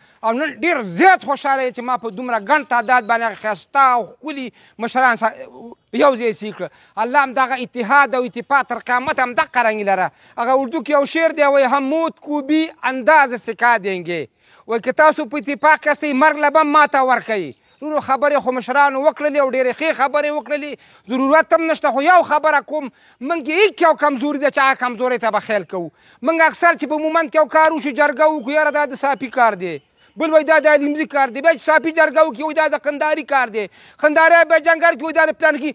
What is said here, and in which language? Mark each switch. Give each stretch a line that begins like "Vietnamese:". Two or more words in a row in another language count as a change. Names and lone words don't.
Pashto: او نن ډېر زیات خوشحاله یم چې ما په دومره ګڼ تعداد باندې هغه ښایسته او ښکلي مشران یو ځای سي کړه. الله هم دغه اتحاد او اتفاق تر قیامت هم دقه رنګ لره. هغه اردو کې یو شعر دی وایي
Urdu: هم موت کو بھی انداز سکھا دیں گے.
Pashto: وایي که تاسو په اتفاق کې یاستئ مرګ له به ماته ورکوي. نورو خبرې خو مشرانو وکړلې او ډېرې ښې خبرې وکړلې، ضرورت هم نشته. خو یو خبره کوم، موږ کې هېڅ یو کمزوري ده چې هغه کمزورۍ ته به خیال کوو. موږ اکثر چې په مومند کې یو کار وشي جرګه وکړو، یاره دا د صافي کار دی، بل وایي دا د علمزي کار دی، بیا چې صافي جرګه وکړي وایي دا د قنداري کار دی، قنداري بیا جنګر کې وایي دا د پلانکي.